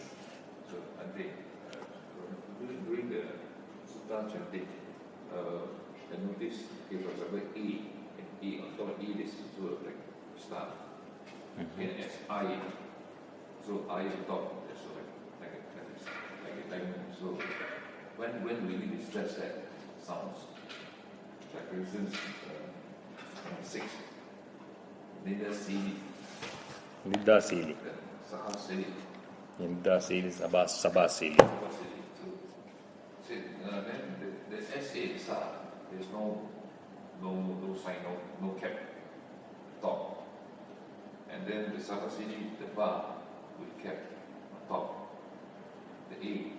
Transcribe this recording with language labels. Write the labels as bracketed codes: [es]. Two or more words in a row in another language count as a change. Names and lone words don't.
[en] So I think during the sutta chanting, I noticed, okay, for example, on top of E, this is sort of like staff, and as I, so I on top, so like a diamond. So when we need to stress that sounds, like for instance, 6, [pi] Nida Sili, Nidda Sili. Saha Sili. Nidda Sili, Sabha Sili. [en] So then the SA Sa, there's no sign, no cap, top. And then the Saha Sili, the bar with cap on top, the A.